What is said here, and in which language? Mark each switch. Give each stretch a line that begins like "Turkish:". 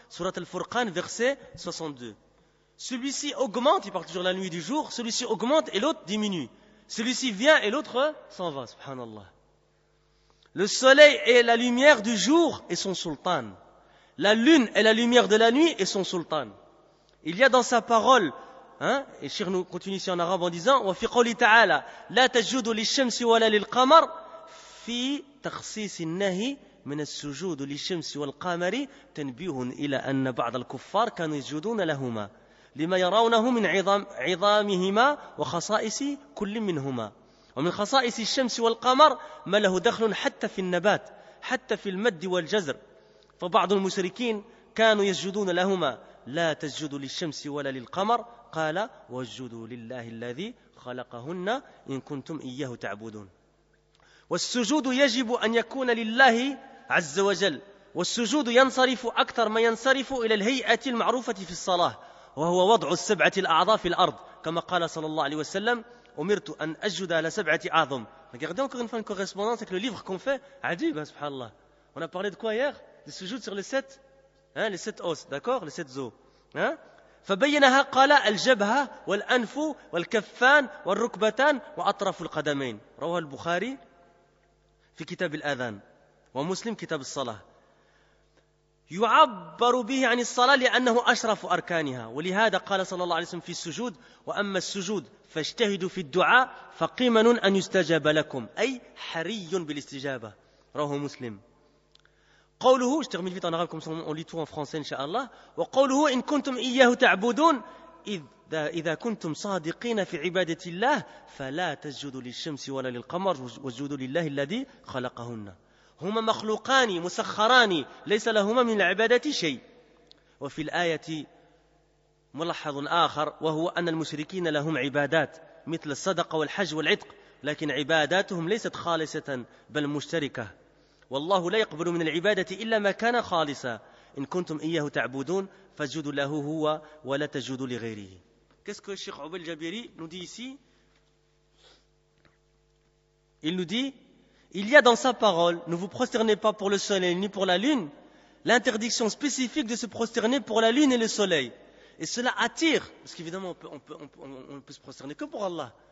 French: Surat al-Furqan, verset 62. Celui-ci augmente, il parle toujours de la nuit et du jour, celui-ci augmente et l'autre diminue. Celui-ci vient et l'autre s'en va, subhanallah. Le soleil est la lumière du jour et son sultan. La lune est la lumière de la nuit et son sultan. Il y a dans sa parole, et Cheikh nous continue ici en arabe en disant
Arabic: وفي قوله تعالى لا تسجدوا للشمس ولا للقمر في تخصيص النهي من السجود للشمس والقمر تنبيه إلى أن بعض الكفار كانوا يسجدون لهما لما يرونه من عظامهما وخصائص كل منهما ومن خصائص الشمس والقمر ما له دخل حتى في النبات حتى في المد والجزر فبعض المشركين كانوا يسجدون لهما لا تسجدوا للشمس ولا للقمر قال واسجدوا لله الذي خلقهن إن كنتم إياه تعبدون والسجود يجب أن يكون لله عز وجل والسجود ينصرف أكثر ما ينصرف إلى الهيئة المعروفة في الصلاة وهو وضع السبعة الأعضاء في الأرض كما قال صلى الله عليه وسلم أمرت أن أسجد على سبعة أعظم.
French: Regardez encore une fois une correspondance avec le livre qu'on fait. Adib, subhanallah. On a parlé de quoi hier? De sujoud sur les sept os, d'accord? Les sept os.
Arabic: فبينها قال الجبهة والأنف والكفان والركبتان وأطراف القدمين. رواه البخاري في كتاب الآذان ومسلم كتاب الصلاة. يعبر به عن الصلاة لأنه أشرف أركانها ولهذا قال صلى الله عليه وسلم في السجود وأما السجود فاجتهدوا في الدعاء فقيمن أن يستجاب لكم أي حري بالاستجابة. رواه مسلم. قوله,
French: je termine vite en arabe comme ça on lit tout en français incha'Allah.
Arabic: وقوله إن كنتم إياه تعبدون إذا كنتم صادقين في عبادة الله فلا تسجدوا للشمس ولا للقمر واسجدوا لله الذي خلقهن هما مخلوقان مسخران ليس لهما من العبادة شيء. وفي الآية ملحظ آخر وهو أن المشركين لهم عبادات مثل الصدقة والحج والعتق لكن عباداتهم ليست خالصة بل مشتركة والله لا يقبل من العبادة إلا ما كان خالصا إن كنتم إياه تعبدون فاسجدوا له هو ولا تسجدوا لغيره.
French: Qu'est-ce que Cheikh Obeid Jabiri nous dit ici? Il nous dit il y a dans sa parole ne vous prosternez pas pour le soleil ni pour la lune l'interdiction spécifique de se prosterner pour la lune et le soleil. Et cela attire, parce qu'évidemment on ne peut se prosterner que pour Allah.